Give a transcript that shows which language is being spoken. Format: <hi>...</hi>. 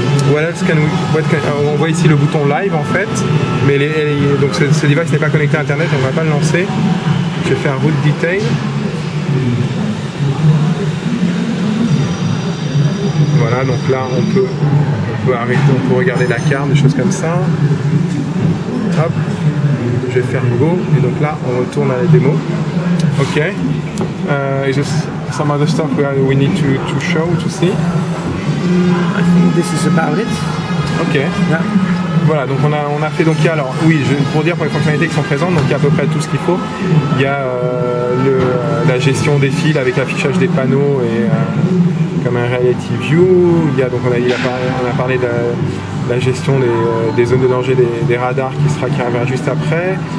<fr>Voilà, on voit ici le bouton live en fait, mais donc ce device n'est pas connecté à internet, on ne va pas le lancer. Je vais faire route detail. Voilà, donc là on peut arrêter, on peut regarder la carte, des choses comme ça. Hop, je vais faire go et donc là on retourne à la démo. Ok.</fr> <en>Is there some other stuff we need to show, to see? I think this is about it. Ok. Yeah.</en> <fr>Voilà, donc on a fait donc alors oui, pour dire pour les fonctionnalités qui sont présentes, donc il y a à peu près tout ce qu'il faut. Il y a la gestion des fils avec l'affichage des panneaux et comme un reality view. Il y a donc on a parlé de la gestion des zones de danger des radars qui arrivera juste après.</fr>